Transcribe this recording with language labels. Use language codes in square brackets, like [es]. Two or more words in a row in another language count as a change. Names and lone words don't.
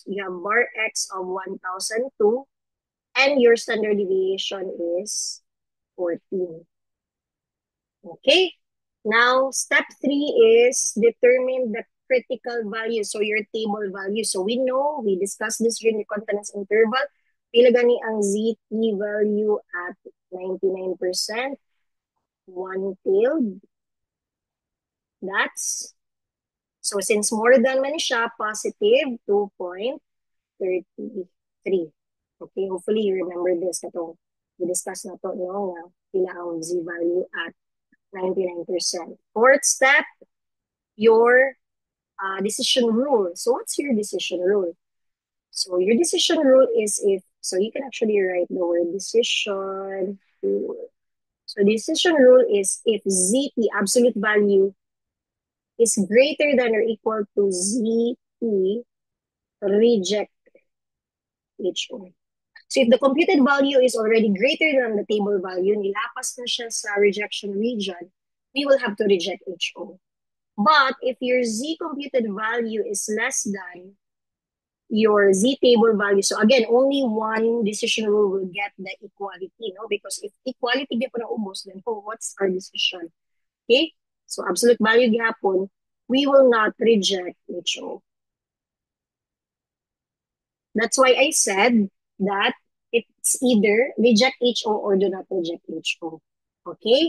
[en] You have bar X of 1,002, and your standard deviation is 14. Okay? Now, step 3 is determine the critical value. So, your table value. So, we know, we discussed this during the confidence interval. [ceb] Pila gani ang [en] ZT value at 99%. One-tailed. That's, so since more than [ceb] man siya, [en] positive 2.33. Okay, hopefully you remember this. [ceb] Katong [en] we discussed [ceb] na to, no, nga pila ang [en] Z value at 99%. Fourth step, your decision rule. So what's your decision rule? So your decision rule is if, so you can actually write the word decision rule. So decision rule is if ZT, absolute value, is greater than or equal to ZT, reject HO. So if the computed value is already greater than the table value, [ceb] nilapas na siya sa [en] rejection region, we will have to reject HO. But if your Z computed value is less than your Z table value, so again, only one decision rule will get the equality, no? Because if equality [ceb] di pa naubos, [en] then oh, what's our decision? Okay? So absolute value gihapon, we will not reject HO. That's why I said that it's either reject HO or do not reject HO. Okay?